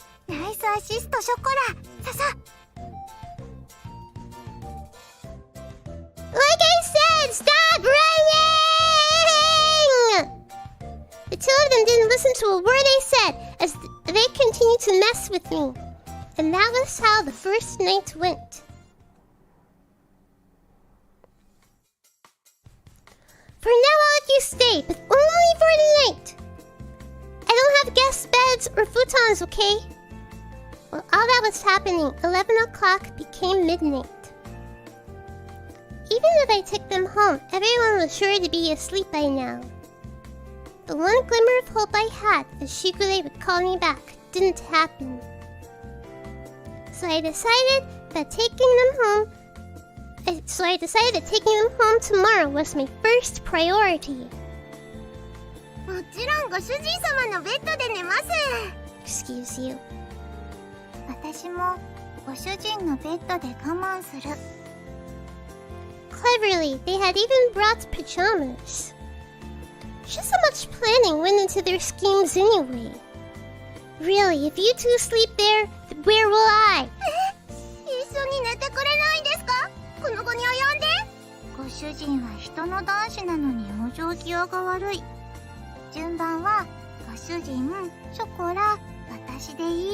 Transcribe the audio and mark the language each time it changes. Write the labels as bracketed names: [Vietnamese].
[Japanese] ナイスアシスト、ショコラ。ささ。 [English] Like I said, stop running! The two of them didn't listen to a word I said as they continued to mess with me. And that was how the first night went. For now I'll let you stay, but only for the night. I don't have guest beds or futons, okay? While all that was happening, 11 o'clock became midnight. Even if I took them home, everyone was sure to be asleep by now. The one glimmer of hope I had that Shigure would call me back didn't happen. So I decided that taking them home tomorrow was my first priority. [Japanese] もちろんご主人様のベッドで寝ます。 [English] Excuse you. [Japanese] 私もご主人のベッドで我慢する。 [English] Cleverly, they had even brought pajamas. Just so much planning went into their schemes anyway. Really, if you two sleep there, where will I? [Japanese] 一緒に寝てくれないんですか？この後に及んで。ご主人は人の男子なのに往生際が悪い。順番はご主人、ショコラ、私でいい。